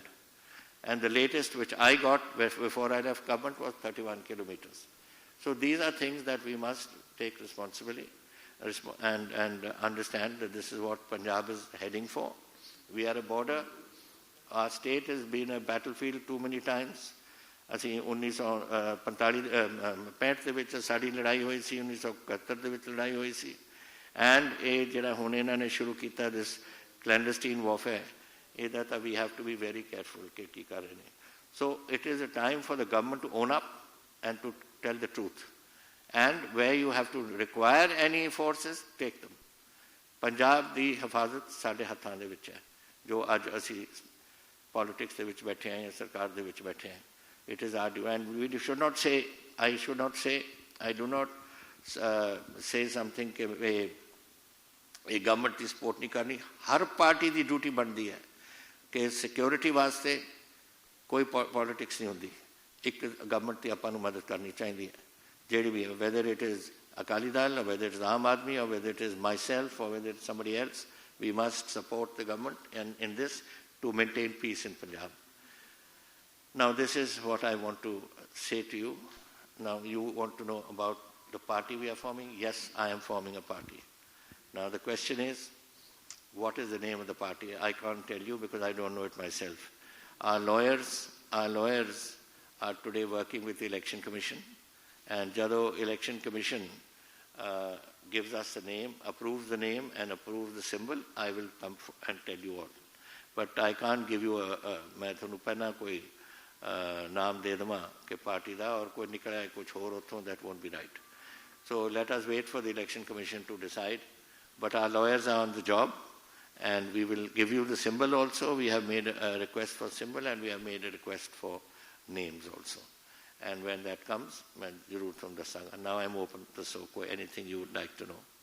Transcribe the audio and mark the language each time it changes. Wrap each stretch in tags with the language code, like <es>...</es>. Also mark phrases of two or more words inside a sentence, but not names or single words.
<en>And the latest which I got before I left government was 31 kilometers. So these are things that we must take responsibility and understand that this is what Punjab is heading for. We are a border. Our state has been a battlefield too many times.</en> <pa>ਅਸੀਂ 1965 ਦੇ ਵਿੱਚ ਸਾਡੀ ਲੜਾਈ ਹੋਈ ਸੀ, 1971 ਦੇ ਵਿੱਚ ਲੜਾਈ ਹੋਈ ਸੀ, ਐਂਡ ਇਹ ਜਿਹੜਾ ਹੁਣ ਇਹਨਾਂ ਨੇ ਸ਼ੁਰੂ ਕੀਤਾ</pa> <en>this clandestine warfare,</en> <pa>ਇਹਦਾ ਤਾਂ</pa> <en>we have to be very careful</en> <pa>ਕਿ ਕੀ ਕਰ ਰਹੇ ਨੇ.</pa> <en>So it is a time for the government to own up and to tell the truth, and where you have to require any forces, take them.</en> <pa>ਪੰਜਾਬ ਦੀ ਹਿਫਾਜ਼ਤ ਸਾਡੇ ਹੱਥਾਂ ਦੇ ਵਿੱਚ ਹੈ, ਜੋ ਅੱਜ ਅਸੀਂ ਪੋਲੀਟਿਕਸ ਦੇ ਵਿੱਚ ਬੈਠੇ ਹਾਂ ਜਾਂ ਸਰਕਾਰ ਦੇ ਵਿੱਚ ਬੈਠੇ ਹਾਂ.</pa> <en>It is our due, and we should not say, I do not say something</en> <hi>कि ये गवर्नमेंट की सपोर्ट नहीं करनी. हर पार्टी की ड्यूटी बनती है कि सिक्योरिटी वास्ते कोई पॉलिटिक्स नहीं होती.</hi> <pa>ਏਕ ਗਵਰਨਮੈਂਟ ਕੀ ਆਪਾਂ ਨੂੰ ਮਦਦ ਕਰਨੀ ਚਾਹੀਏ ਹੈ ਜਿਹੜੀ ਭੀ ਹੈ,</pa> <en>whether it is Akali Dal or whether it is Aam Aadmi or whether it is myself or whether it is somebody else. We must support the government in this to maintain peace in Punjab. Now this is what I want to say to you. Now you want to know about the party we are forming. Yes, I am forming a party. Now the question is, what is the name of the party? I can't tell you because I don't know it myself. Our lawyers are today working with the Election Commission, and Jado Election Commission gives us the name, approves the name and approves the symbol, I will come and tell you all. But I can't give you</en> <pa>ਮੈਂ ਥੋਨੂੰ ਪਹਨਾ ਕੋਈ ਨਾਮ ਦੇ ਦਵਾਂ ਕਿ ਪਾਰਟੀ ਦਾ ਔਰ ਕੋਈ ਨਿਕਲਾ ਹੈ ਕੁਛ ਔਰ ਉੱਤੋਂ,</pa> <en>that won't be right. So let us wait for the Election Commission to decide. But our lawyers are on the job, and we will give you the symbol also. We have made a request for symbol, and we have made a request for names also. And when that comes, Jarur from the Sangha. Now I am open to anything you would like to know.</en>